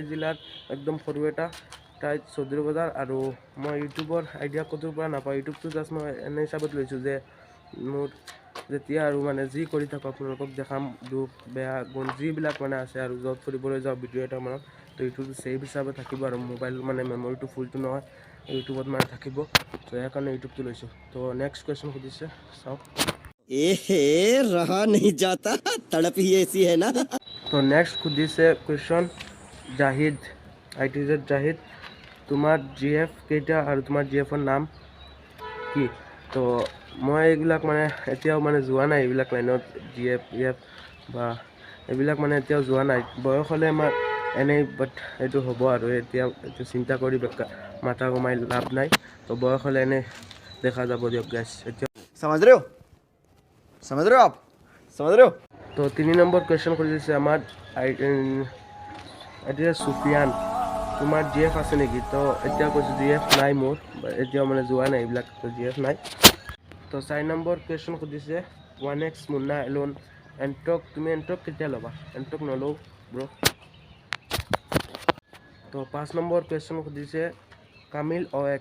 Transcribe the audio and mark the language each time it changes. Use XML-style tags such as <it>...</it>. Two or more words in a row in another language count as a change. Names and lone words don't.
<as>জিলাৰ একদম সৰু এটা ঠাইত চৌধুৰী বজাৰ আৰু মই ইউটিউবৰ আইডিয়া ক'টোৰ পৰা নাপাওঁ ইউটিউবটো জাষ্ট মই এনে হিচাপত লৈছোঁ যে মোৰ যেতিয়া আৰু মানে যি কৰি থাকোঁ আপোনালোকক দেখাম দুখ বেয়া গুণ যিবিলাক মানে আছে আৰু য'ত ফুৰিবলৈ যাওঁ ভিডিঅ' এটা মানত তো ইউটিউবটো ছেভ হিচাপে থাকিব আৰু মোবাইল মানে মেমৰিটো ফুলটো নহয় ইউটিউবত মানে থাকিব তো সেইকাৰণে ইউটিউবটো লৈছোঁ তো</as> <en>next question</en> <as>সুধিছে চাওক</as> <hi>रहा नहीं जाता तड़प ही ऐसी है ना</hi> <as>তো নেক্সট সুধিছে কুৱেশ্যন জাহিদ ITZ জাহিদ তোমাৰ GF কেইটা আৰু তোমাৰ GFৰ নাম কি তো মই এইবিলাক মানে এতিয়াও মানে যোৱা নাই এইবিলাক লাইনত GF বা এইবিলাক মানে এতিয়াও যোৱা নাই বয়স হ'লে আমাৰ এনেই বাট এইটো হ'ব আৰু এতিয়া এইটো চিন্তা কৰি মাথা কমাই লাভ নাই তো বয়স হ'লে এনেই দেখা যাব দিয়ক গাইছ এতিয়া</as> <hi>समझ रहे हो आप समझ रहे हो</hi> <as>তো 3 নম্বৰ কুৱেশ্যন সুধিছে আমাৰ এতিয়া সুফিয়ান তোমাৰ GF আছে নেকি তো এতিয়া কৈছোঁ GF নাই মোৰ এতিয়াও মানে যোৱা নাই এইবিলাক তো GF নাই তো 4 নম্বৰ কুৱেশ্যন সুধিছে 1x মুন্না এলোন এণ্টক তুমি এণ্টক কেতিয়া ল'বা এণ্টক নলওঁ ব্ৰ তো 5 নম্বৰ কুৱেশ্যন সুধিছে কামিল OX</as>